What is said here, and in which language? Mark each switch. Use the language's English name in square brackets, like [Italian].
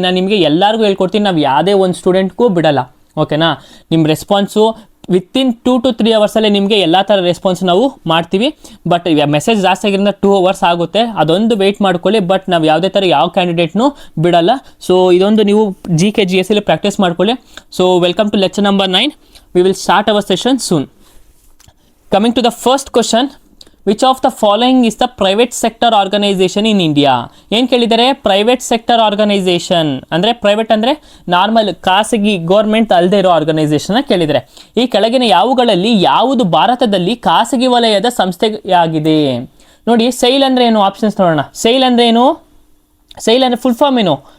[Kannada] ನಾನು ನಿಮಗೆ ಎಲ್ಲರಿಗೂ ಹೇಳ್ಕೊಡ್ತೀನಿ. ನಾವು ಯಾವುದೇ ಒಂದು ಸ್ಟೂಡೆಂಟ್ಗೂ ಬಿಡಲ್ಲ. ಓಕೆನಾ. ನಿಮ್ಮ ರೆಸ್ಪಾನ್ಸು ವಿತಿನ್ 2 to 3 ಅವರ್ಸಲ್ಲೇ ನಿಮಗೆ ಎಲ್ಲ ಥರ ರೆಸ್ಪಾನ್ಸ್ ನಾವು ಮಾಡ್ತೀವಿ. ಬಟ್ ಮೆಸೇಜ್ ಜಾಸ್ತಿ ಆಗಿರೋದ್ರಿಂದ 2 ಅವರ್ಸ್ ಆಗುತ್ತೆ, ಅದೊಂದು ವೆಯ್ಟ್ ಮಾಡ್ಕೊಳ್ಳಿ. ಬಟ್ ನಾವು ಯಾವುದೇ ಥರ ಯಾವ ಕ್ಯಾಂಡಿಡೇಟ್ನೂ ಬಿಡಲ್ಲ. ಸೊ ಇದೊಂದು ನೀವು GK/GS ಅಲ್ಲಿ ಪ್ರಾಕ್ಟೀಸ್ ಮಾಡ್ಕೊಳ್ಳಿ. [English] So welcome to lecture number 9. We will start our session soon. Coming to the first question, which of the following is the private sector organization in India? [Kannada] ಏನು ಕೇಳಿದರೆ, ಪ್ರೈವೇಟ್ ಸೆಕ್ಟರ್ ಆರ್ಗನೈಸೇಷನ್ ಅಂದರೆ private ಅಂದರೆ normal ಖಾಸಗಿ government ಅಲ್ಲದೆ ಇರೋ ಆರ್ಗನೈಸೇಷನ್ನ ಕೇಳಿದರೆ, ಈ ಕೆಳಗಿನ ಯಾವುಗಳಲ್ಲಿ ಯಾವುದು ಭಾರತದಲ್ಲಿ ಖಾಸಗಿ ವಲಯದ ಸಂಸ್ಥೆಯಾಗಿದೆ? ನೋಡಿ, ಸೈಲ್ ಅಂದರೆ ಏನು? ಆಪ್ಷನ್ಸ್ ನೋಡೋಣ. ಸೈಲ್ ಅಂದರೆ ಏನು? ಸೈಲ್ ಅಂದರೆ ಫುಲ್ ಫಾರ್ಮ್ ಏನು?